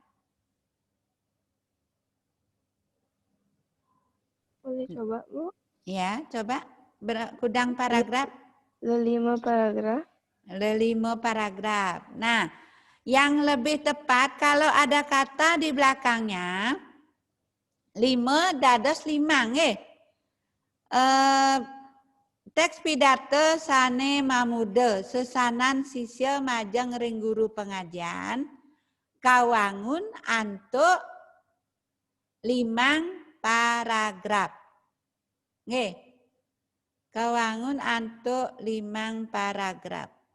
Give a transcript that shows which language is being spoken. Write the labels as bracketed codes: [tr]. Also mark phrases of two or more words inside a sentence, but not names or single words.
[id] Boleh coba, Bu? Ya, coba. [ban] Kudang paragraf. [id] 5 paragraf. 5 paragraf. Nah, yang lebih tepat kalau ada kata di belakangnya, 5 [ban] dados 5, nggih. Teks pidato sane mamude, sesanan sisya majeng ring guru pengajian, kawangun antuk 5 paragraf. Nggih. Kawangun antuk 5 paragraf.